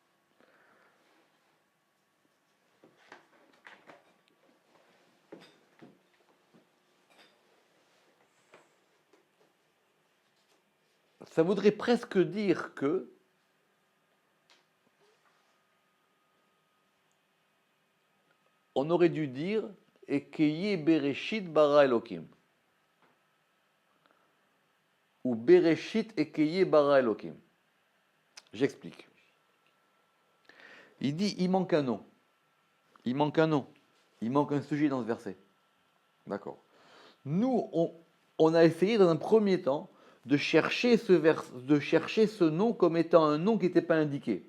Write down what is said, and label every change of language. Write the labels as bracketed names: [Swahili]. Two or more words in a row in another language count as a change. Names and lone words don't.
[French] Ça voudrait presque dire que on aurait dû dire [Hebrew] אהיה בראשית ברא אלוקים. Ou בראשית אהיה ברא אלוקים. [French] J'explique. Il dit, il manque un nom. Il manque un nom. Il manque un sujet dans ce verset. D'accord. Nous, on a essayé dans un premier temps de chercher ce nom comme étant un nom qui n'était pas indiqué.